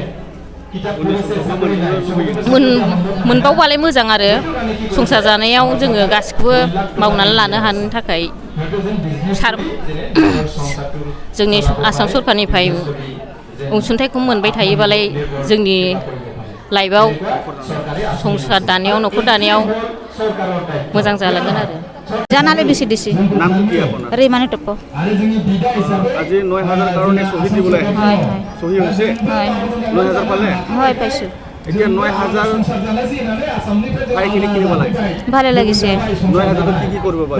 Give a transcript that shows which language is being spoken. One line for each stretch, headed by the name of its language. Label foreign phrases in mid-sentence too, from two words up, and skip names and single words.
Bodo: मोनबावबालाय मोजां आरो संसार जानायाव जोङो गासिखौबो मावनानै लानो हानो थाखाय जोंनि आसाम सरखारनिफ्राय अनसुंथाइखौ मोनबाय थायोबालाय जोंनि लाइफआव संसार दानायाव न'खर दानायाव मोजां जालांगोन आरो
Assamese: জানালে বেশি দিছি নাম কি আপোনাৰ রেমানি টপ আজি ৯০০০ কাৰণে সহি দিবলৈ হয় হয় সহি হৈছে হয় ৯০০০ পালে হয় পাইছো এতিয়া ৯০০০ পাই কিনিব লাগে ভালো লাগিছে ৯০০০ কি কৰিব পাৰে